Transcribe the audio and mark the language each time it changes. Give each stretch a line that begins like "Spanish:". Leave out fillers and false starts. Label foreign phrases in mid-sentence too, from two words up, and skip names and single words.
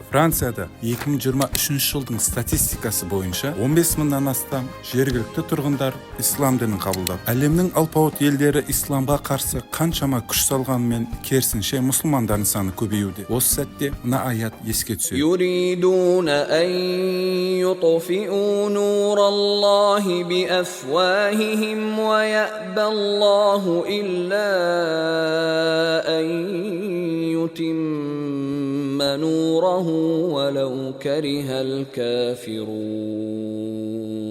Kazakh: Францияда 2023 жылдың статистикасы бойынша 15 мыңнан астам жергілікті тұрғындар ислам дінін қабылдап, әлемнің алпауыт елдері исламға қарсы қаншама күш салғанымен керісінше мұсылмандардың саны көбеюде. Осы сәтте мына аят еске түседі.
Arabic: يريدون أن يطفئوا نور الله بأفواههم ويأبى الله إلا أن يتم نوره ولو كره الكافرون